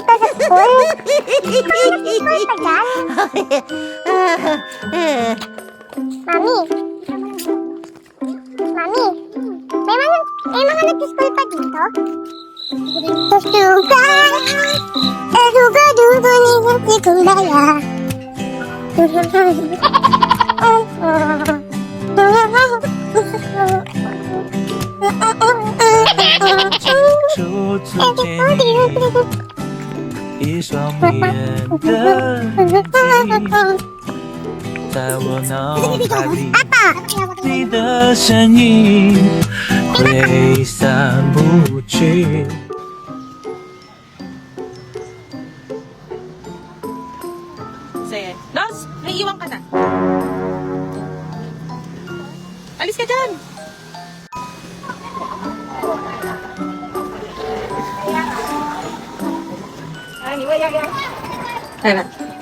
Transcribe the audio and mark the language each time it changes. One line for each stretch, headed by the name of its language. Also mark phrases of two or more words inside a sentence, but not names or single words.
Filipino: May school pa dyan? Mami. Mami. May mga nag-school pa dito? Tuga. Duga-duga ni kulaya.
Chinese: 一双迷人的眼睛，在我脑海里，你的身影挥散不去。
Filipino: Sige. Dos, may iwan ka na. Alis ka dyan. Ayun na.